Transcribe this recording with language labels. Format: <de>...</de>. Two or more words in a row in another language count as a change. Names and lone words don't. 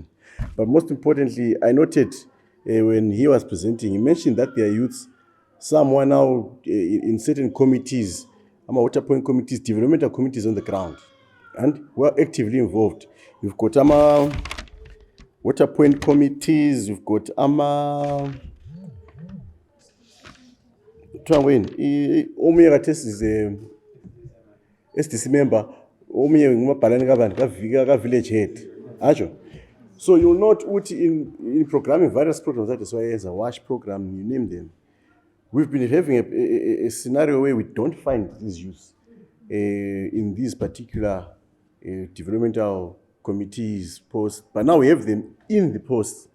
<en>But most importantly, I noted when he was presenting, he mentioned that there are youths, some are now in certain committees, water point committees, developmental committees on the ground, and were actively involved. You've got water point committees, you've got</en> <nd>omunye kathesi</nd> <en>is a SDC member,</en> <nd>omunye ngumabhalane ka-</nd> <en>village head,</en> <nd>ajo.</nd> <en>So you'll note in programming various programs that is why as a WASH program, you name them. We've been having a scenario where we don't find these youths in these particular developmental committees posts, but now we have them in the posts.</en>